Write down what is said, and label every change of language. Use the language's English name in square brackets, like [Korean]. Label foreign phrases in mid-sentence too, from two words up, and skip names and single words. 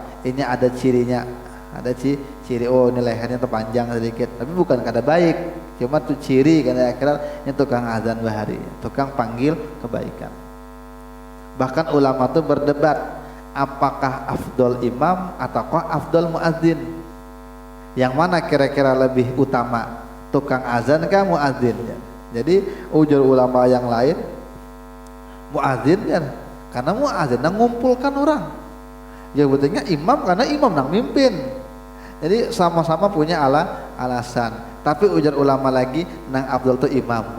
[Banjar] Inya ada cirinya, ada ciri, oh ini lehernya terpanjang sedikit, tapi bukan kada baik, cuma tuh ciri karena akhirnya ini tukang azan bahari, tukang panggil kebaikan. [Indonesian] Bahkan ulama tuh berdebat apakah afdol imam ataukah afdol muadzin, yang mana kira-kira lebih utama, tukang azan kah muadzin ya? [Banjar] Jadi ujar ulama yang lain muadzin kan, karena muadzin nang ngumpulkan orang ya, betulnya imam karena imam nang mimpin. Jadi sama-sama punya alasan. Tapi ujar ulama lagi nang afdal tuh imam.